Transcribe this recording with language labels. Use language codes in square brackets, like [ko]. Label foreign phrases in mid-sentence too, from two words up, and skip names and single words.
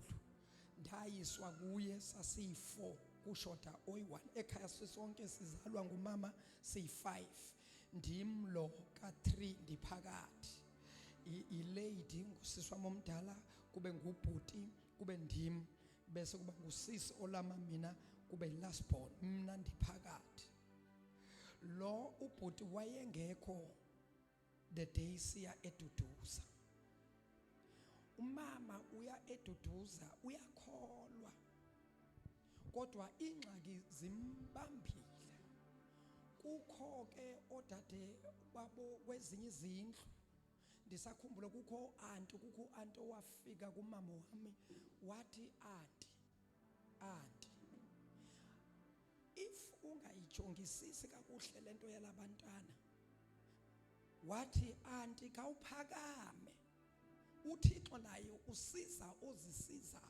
[xh] Ndayiswa kuye sasiyi4 kushoda oyi1 ekhaya sisonke sizalwa ngumama siyi5 ndimlo ka3 ndiphakathi ilady ngusisi wami omdala kube ngubhuti kube ndim bese kuba ngusisi olama mina kube [en] last born [xh] mina ndiphakathi. Lo ubhuti wayengekho [en] the day [xh] siya eduduza. Umama uya eduduza uyakholwa kodwa ingxaki zimbambile. Kukho ke odade babo kwezinye izindlu ndisakhumbula kukho anti owafika kumama wami wathi auntie if ungayijongisisi kakuhle lento yalabantwana wathi auntie kawuphakame uThixo naye usiza ozisizayo.